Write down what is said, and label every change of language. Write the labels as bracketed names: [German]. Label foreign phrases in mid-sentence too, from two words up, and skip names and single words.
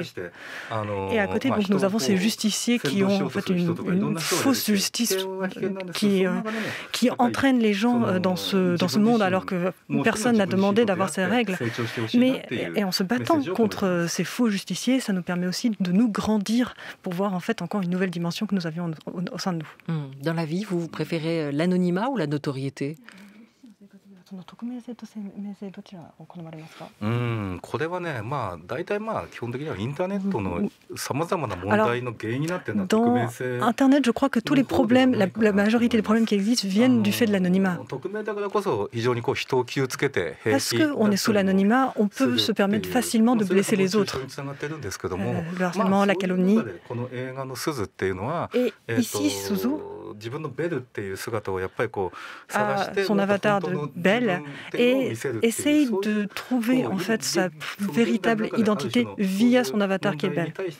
[French] Et à côté, donc, nous avons ces justiciers qui ont en fait une fausse justice qui entraîne les gens dans ce monde alors que personne n'a demandé d'avoir ces règles. Et en se battant contre ces faux justiciers, ça nous permet aussi de nous grandir pour voir en fait encore une nouvelle dimension que nous avions au sein de nous. Dans la vie, vous préférez l'anonymat ou la notoriété ? [Japanese] 匿名性と生命性どちらを好まれますか？これはね、大体基本的にはインターネットのさまざまな問題の原因になっているのは匿名性。 [French] Dans Internet, je crois que tous les problèmes, la majorité des problèmes qui existent viennent du fait de l'anonymat. Parce qu'on est sous l'anonymat, on peut se permettre facilement de blesser les autres. Le harcèlement, la calomnie. Et ici, Suzu a son avatar de Belle et essaye de trouver en fait sa véritable identité via son avatar qui est Belle.